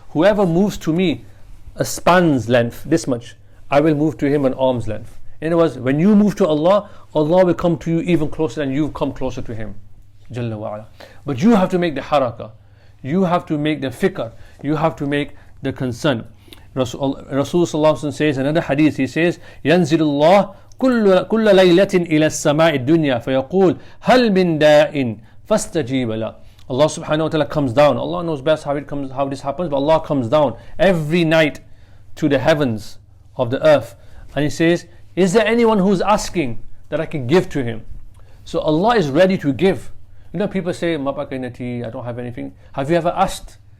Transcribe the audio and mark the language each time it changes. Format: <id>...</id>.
<en>Whoever moves to me a span's length, this much, I will move to him an arm's length. In other words, when you move to Allah, Allah will come to you even closer than you've come closer to Him. Jalla wa ala. But you have to make the harakah. You have to make the fikr. You have to make the concern. Rasul sallallahu alaihi wasallam says in another hadith, he says,</en> <ar>ينزل الله كل ليلة إلى السماء الدنيا فيقول هل من داء فاستجيب له.</ar> <en>Allah subhanahu wa ta'ala comes down. Allah knows best how this happens, but Allah comes down every night to the heavens of the earth, and He says, is there anyone who's asking that I can give to him? So Allah is ready to give. You know, people say, I don't have anything. Have you ever asked?</en>